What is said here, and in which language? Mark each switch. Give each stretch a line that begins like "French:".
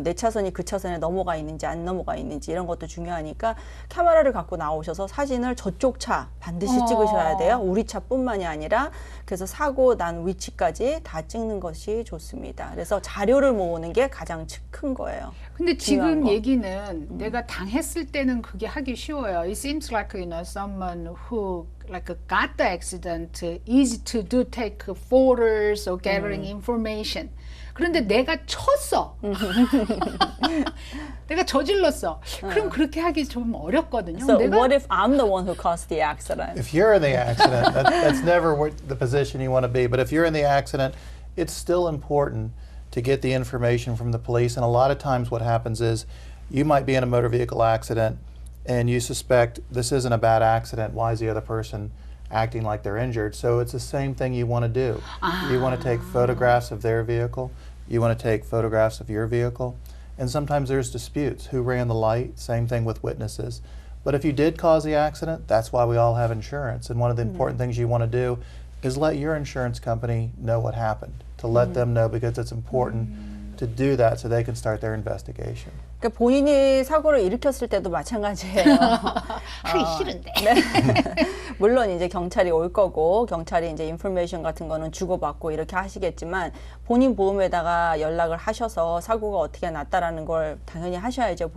Korean: 내 차선이 그 차선에 넘어가 있는지 안 넘어가 있는지 이런 것도 중요하니까 카메라를 갖고 나오셔서 사진을 저쪽 차 반드시 찍으셔야 돼요. 우리 차뿐만이 아니라. 그래서 사고 난 위치까지 다 찍는 것이 좋습니다. 그래서 자료를 모으는 게 가장 큰 거예요. 근데 지금 얘기는 내가 당했을 때는 그게 하기 쉬워요.
English: It seems like, you know, someone who like got the accident, easy to do take photos or gathering information.
Korean: 그런데 내가 쳤어. 내가 저질렀어. 그럼 그렇게 하기 좀 어렵거든요.
English: So what if I'm the one who caused the accident? If you're in the accident, that's never the position you want to be. But if you're in the accident, it's still important to get the information from the police. And a lot of times what happens is you might be in a motor vehicle accident and you suspect this isn't a bad accident. Why is the other person acting like they're injured? So it's the same thing you want to do. You want to take photographs of their vehicle. You want to take photographs of your vehicle. And sometimes there's disputes. Who ran the light? Same thing with witnesses. But if you did cause the accident, that's why we all have insurance. And one of the important things you want to do is let your insurance company know what happened. To let them know, because it's important to do that so they can start their investigation.
Korean: 그러니까 본인이 사고를 일으켰을 때도 마찬가지예요. 하기 싫은데. 네. 물론 이제 경찰이 올 거고 경찰이 이제 인포메이션 같은 거는 주고받고 이렇게 하시겠지만 본인 보험에다가 연락을 하셔서 사고가 어떻게 났다라는 걸 당연히 하셔야죠.